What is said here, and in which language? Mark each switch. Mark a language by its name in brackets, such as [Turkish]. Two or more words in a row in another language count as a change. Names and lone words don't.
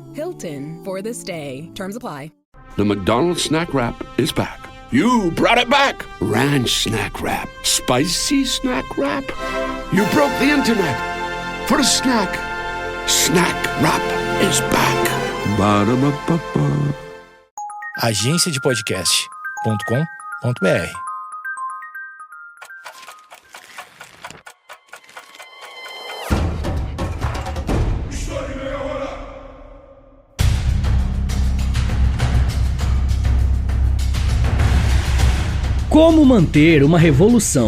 [English] Hilton for the stay. Terms apply. The McDonald's Snack Wrap is back. You brought it back! Ranch Snack Wrap. Spicy Snack Wrap. You broke the internet. For a snack. Snack Wrap is back. Ba-da-ba-ba-ba. [Portuguese] agenciadepodcast.com.br. Como manter uma revolução?